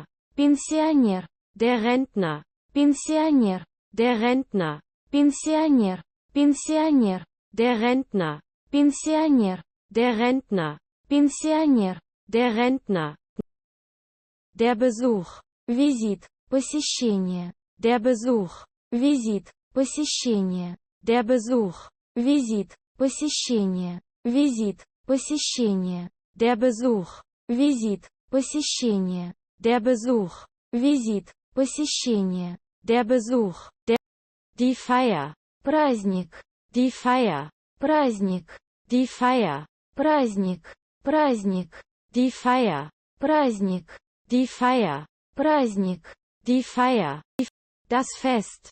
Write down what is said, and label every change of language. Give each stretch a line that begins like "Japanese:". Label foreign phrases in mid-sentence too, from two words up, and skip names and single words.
Russian: пенсионер,
German: der Rentner,
Russian: пенсионер,
German: der Rentner,
Russian: пенсионер, пенсионер,
German: der Rentner,
Russian: пенсионер,
German: der Rentner,
Russian: пенсионер,
German: der Rentner, der Besuch,
Russian: визит, посещение,
German: der Besuch,
Russian: визит, посещение,
German: der Besuch,
Russian: визит, посещение, визит, посещение,
German: der Besuch,
Russian: визит, посещение,
German: der Besuch,
Russian: визит, посещение,
German: der Besuch, die Feier,
Russian: праздник,
German: die Feier,
Russian: праздник,
German: die Feier,
Russian: праздник, праздник,
German: die Feier,
Russian: праздник,
German: die Feier,
Russian: праздник,
German: die Feier, das Fest,